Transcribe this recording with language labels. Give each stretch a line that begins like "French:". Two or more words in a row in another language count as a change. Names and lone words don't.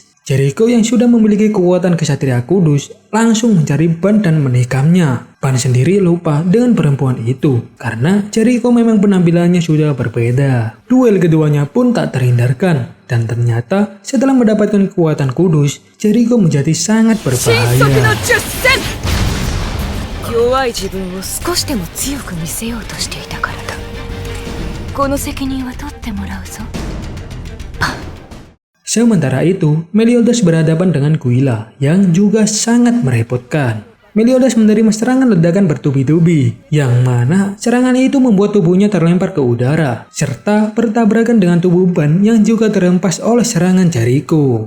Indonesian: Jericho yang sudah memiliki kekuatan kesatria kudus langsung mencari Ban dan menikamnya. Ban sendiri lupa dengan perempuan itu karena Jericho memang penampilannya sudah berbeda. Duel keduanya pun tak terhindarkan. Dan ternyata setelah mendapatkan kekuatan kudus, Jericho menjadi sangat berbahaya.
Japanese: 弱い自分を少しでも強く見せようとしていたからだ。この責任は取ってもらうぞ。
Indonesian: Sementara itu, Meliodas berhadapan dengan Guila yang juga sangat merepotkan. Meliodas menerima serangan ledakan bertubi-tubi, yang mana serangan itu membuat tubuhnya terlempar ke udara, serta bertabrakan dengan tubuh Ban yang juga terhempas oleh serangan Jericho.